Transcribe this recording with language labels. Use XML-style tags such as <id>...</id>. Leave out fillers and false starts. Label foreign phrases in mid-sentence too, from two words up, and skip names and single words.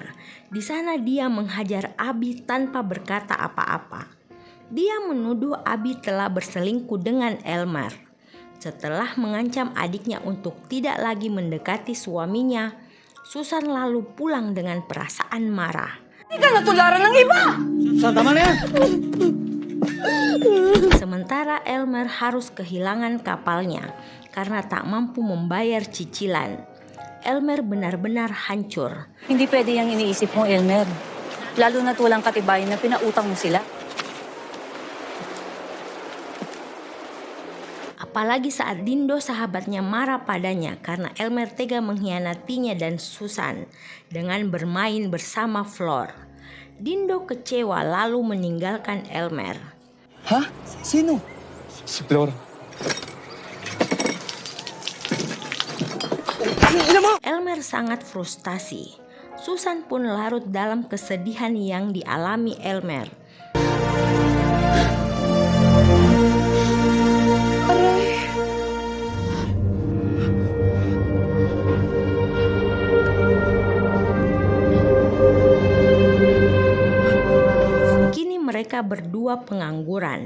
<id>Di sana dia menghajar Abi tanpa berkata apa-apa. Dia menuduh Abi telah berselingkuh dengan Elmer. Setelah mengancam adiknya untuk tidak lagi mendekati suaminya, Susan lalu pulang dengan perasaan marah.</id> <tl>Hindi ka natularan ng iba! Tama na yan!</tl> <id>Sementara Elmer harus kehilangan kapalnya karena tak mampu membayar cicilan. Elmer benar-benar hancur.</id> <tl>Hindi pwede yung iniisip mo, Elmer. Lalo na't walang katibayan na pinautang mo sila.</tl> <id>Apalagi saat Dindo sahabatnya marah padanya karena Elmer tega mengkhianatinya dan Susan dengan bermain bersama Flor. Dindo kecewa lalu meninggalkan Elmer.</id> <tl>Ha? Sino? Si Flor.</tl> <id>Elmer sangat frustasi. Susan pun larut dalam kesedihan yang dialami Elmer. Kini mereka berdua pengangguran.</id>